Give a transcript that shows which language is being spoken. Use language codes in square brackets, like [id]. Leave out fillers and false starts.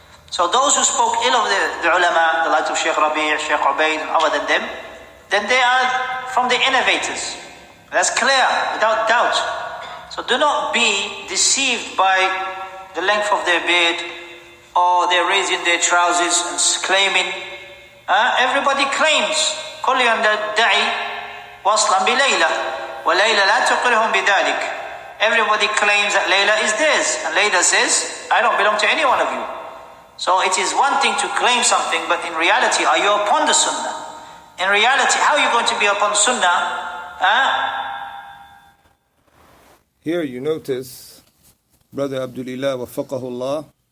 [en] So those who spoke ill of the ulama, the likes of Sheikh Rabi', Sheikh Ubaid and other than them, then they are from the innovators. That's clear, without doubt. So do not be deceived by the length of their beard, or they're raising their trousers and claiming. Everybody claims. [ar] كل يدعي وصلا بليلى وليلى لا تقرهم بذلك. [en] Everybody claims that Layla is theirs, and Layla says, I don't belong to any one of you. So it is one thing to claim something, but in reality, are you upon the Sunnah? In reality, how are you going to be upon Sunnah? Here you notice, Brother Abdulilah Waffaqahullah,